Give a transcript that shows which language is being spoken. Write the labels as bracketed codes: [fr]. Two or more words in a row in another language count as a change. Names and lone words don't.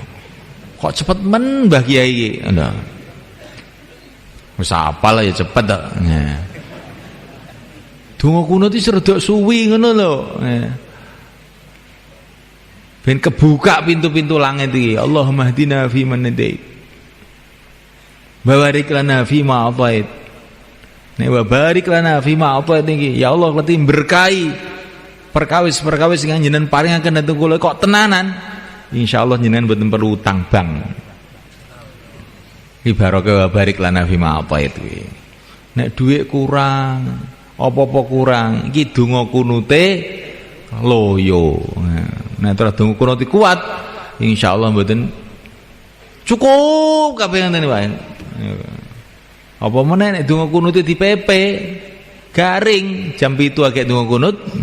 [jv] Kok cepet men Mbah Kiai iki. Lho. Wis apal ya cepet tok. Donga kunut iki rada suwi ngono lho. Ben kebuka pintu-pintu langit iki. [ar] اللهم اهدنا فيمن هديت. وبارك لنا فيما أعطيت. Nek وبارك لنا فيما أعطيت iki. يا الله [jv] leti berkahi perkawis-perkawis sing jenengan paringaken dhateng kula kok tenanan. Insyaallah jenengan mboten perlu utang bank. Iki barokah [ar] وبارك لنا فيما أعطيت iki. [jv] Nek dhuwit kurang apa-apa kurang iki donga kunute loyo. Nah terus donga kunut kuat insyaallah mboten cukup kabeh ngene wae. Apa meneh nek donga kunute dipepe garing jam 7 agek donga kunut.